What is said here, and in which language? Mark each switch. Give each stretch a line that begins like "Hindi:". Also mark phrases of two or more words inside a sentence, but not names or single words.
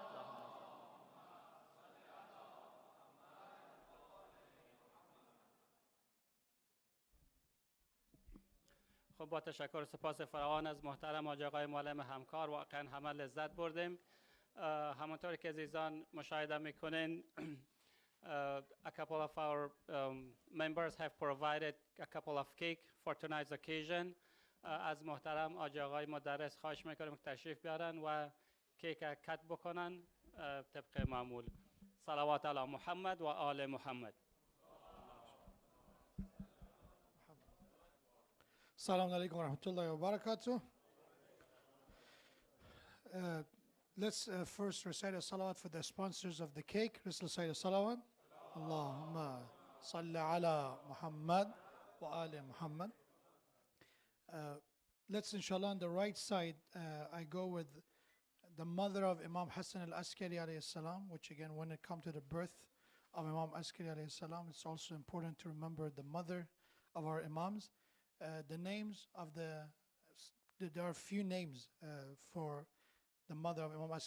Persian: خب با تشکر و سپاس فراوان از محترم حاج آقای معلم همکار، واقعا همه لذت بردیم. همونطور که عزیزان مشاهده میکنین
English: a couple of our members have provided a couple of cake for tonight's occasion.
Persian: از محترم حاج آقای مدرس خواهش میکنیم که تشریف بیارن و
English: cake cut
Persian: بکنن طبق معمول.
Arabic: صلوات علی محمد و آل محمد. السلام عليكم ورحمة الله وبركاته.
English: Let's first recite a salawat for the sponsors of the cake. Let's recite a salawat.
Arabic: اللهم صل على محمد وعلى آل محمد.
English: Let's inshallah on the right side, I go with the mother of Imam Hasan al-Askari
Arabic: عليه السلام,
English: which again when it comes to the birth of Imam Askari
Arabic: عليه السلام,
English: it's also important to remember the mother of our Imams. The names of there are few names for the mother of Imam Askari.